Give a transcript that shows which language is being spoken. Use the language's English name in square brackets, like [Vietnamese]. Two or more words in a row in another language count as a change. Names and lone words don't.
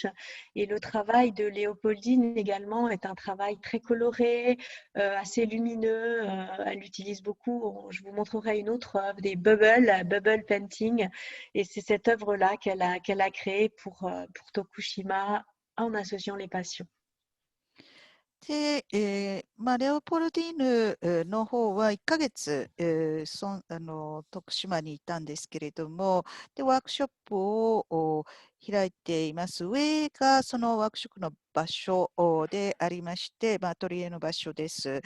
[French] Et le travail de Léopoldine également est un travail très coloré, assez lumineux. Elle utilise beaucoup, je vous montrerai une autre œuvre, des [English] bubble painting. [French] Et c'est cette œuvre-là qu'elle a créée pour Tokushima en associant les patients. [Japanese] で、レオポルディーヌの方は1ヶ月、徳島にいたんですけれども、で、ワークショップを開いています。上がそのワークショップの場所でありまして、アトリエの場所です。